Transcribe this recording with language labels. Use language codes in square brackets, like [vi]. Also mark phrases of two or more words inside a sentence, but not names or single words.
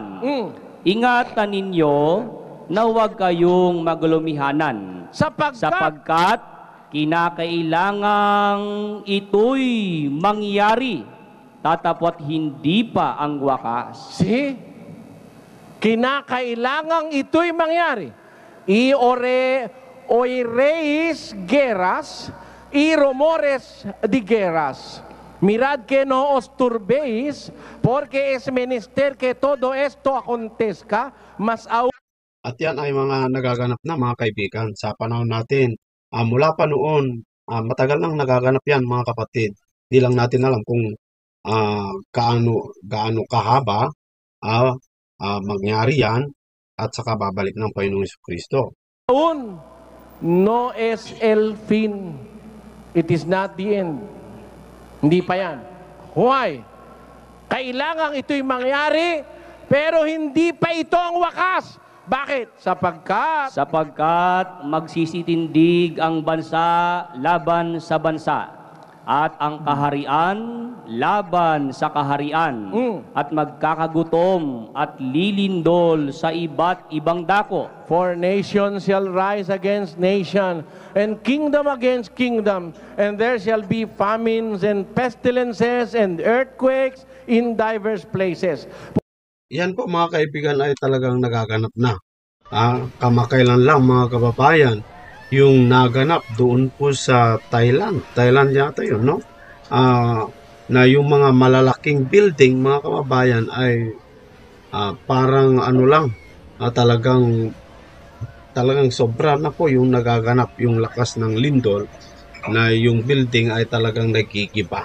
[tl] Ingatan ninyo na huwag kayong maglumihanan, sapagkat kinakailangang ito'y mangyari, tatapot hindi pa ang wakas. [en] See? [tl] Kinakailangang ito'y mangyari. [es] Oireis geras, rumores de guerras. Mirad que no os turbéis, porque es menester que todo esto acontezca, mas aún. [tl] At yan ay mga nagaganap na mga kaibigan sa panahon natin. Mula pa noon, matagal nang nagaganap yan mga kapatid. Di lang natin alam kung gaano kahaba mangyari yan at saka babalik ng Panginoong Jesucristo. [es] Aún no es el fin. [en] It is not the end. [tl] Hindi pa yan. [en] Why? [tl] Kailangang ito'y mangyari, pero hindi pa ito ang wakas. Bakit? Sapagkat magsisitindig ang bansa laban sa bansa, at ang kaharian laban sa kaharian, at magkakagutom at lilindol sa iba't ibang dako. [en] For nation shall rise against nation, and kingdom against kingdom, and there shall be famines and pestilences and earthquakes in diverse places. [tl] Yan po mga kaibigan ay talagang nagaganap na. Kamakailan lang mga kababayan, yung naganap doon po sa Thailand. Thailand yata yun, no? Na yung mga malalaking building mga kababayan ay parang ano lang, talagang sobra na po yung nagaganap, yung lakas ng lindol, na yung building ay talagang nagigiba.